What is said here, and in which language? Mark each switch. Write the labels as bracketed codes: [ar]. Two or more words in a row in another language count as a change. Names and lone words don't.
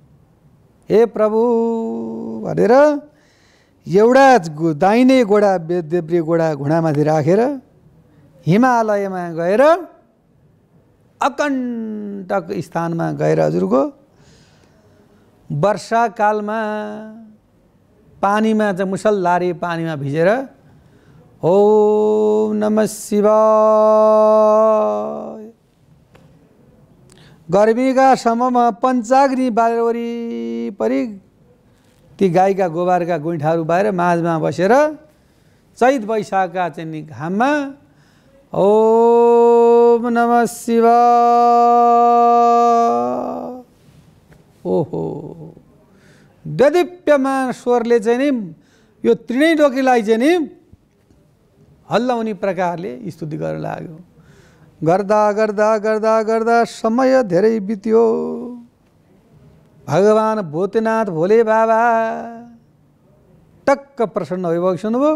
[ne] हे प्रभु भनेर एउटा दाहिने गोडा देब्रे गोडा घुँडामाथि राखेर हिमालयमा गएर अकण्टक स्थानमा गएर हजुरको वर्षाकालमा पानीमा चाहिँ मुसलधारे पानीमा भिजेर [sa] ओम नमः शिवाय [ne] गर्मीका समयमा पञ्चाग्नि बालेर वरिपरि ती गाईका गोबरका गुइठाहरू बाएर माझमा बसेर चैत वैशाखका चाहिँ घाममा [sa] ओम नमः [ne] शिवाय ओहो देदीप्यमान स्वरले चाहिँ नि यो त्रिणै डोकीलाई चाहिँ नि हल्लाउने प्रकारले स्तुति गर्न लाग्यो। गर्दा गर्दा गर्दा गर्दा समय धेरै बित्यो। भगवान भूतनाथ भोले बाबा टक्क प्रसन्न भइबक्सिनु भयो।